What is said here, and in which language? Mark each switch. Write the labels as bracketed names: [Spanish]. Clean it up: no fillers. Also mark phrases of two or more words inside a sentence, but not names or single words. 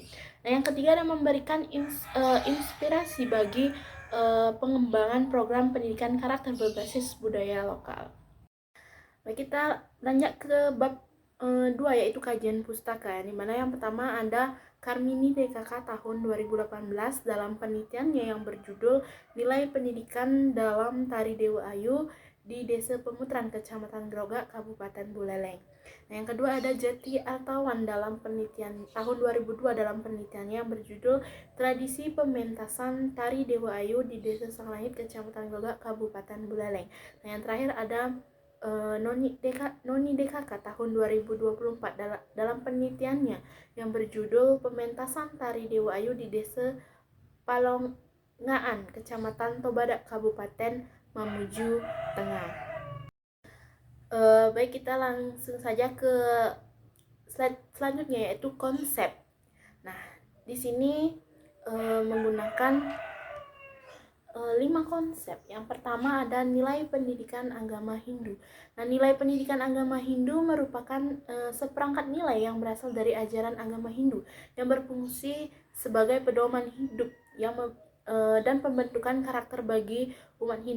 [Indonesian] Nah, yang ketiga adalah memberikan inspirasi bagi pengembangan program pendidikan karakter berbasis budaya lokal. Baik, kita lanjut ke bab 2 yaitu kajian pustaka, di mana yang pertama ada Karmini DKK tahun 2018 dalam penelitiannya yang berjudul Nilai Pendidikan dalam Tari Dewa Ayu di Desa Pemutran, Kecamatan Grogak, Kabupaten Buleleng. Nah, yang kedua ada Jati Artawan dalam penelitian tahun 2002 dalam penelitiannya yang berjudul Tradisi Pementasan Tari Dewa Ayu di Desa Sanglangit, Kecamatan Grogak, Kabupaten Buleleng. Nah, yang terakhir ada Noni DKK tahun 2024 dalam penelitiannya yang berjudul Pementasan Tari Dewa Ayu di Desa Palongaan, Kecamatan Tobadak, Kabupaten Mamuju Tengah. Baik, kita langsung saja ke slide selanjutnya, yaitu konsep. Nah, di sini menggunakan 5 konsep. Yang pertama ada nilai pendidikan agama Hindu. Nah, nilai pendidikan agama Hindu merupakan seperangkat nilai yang berasal dari ajaran agama Hindu yang berfungsi sebagai pedoman hidup dan pembentukan karakter bagi umat Hindu.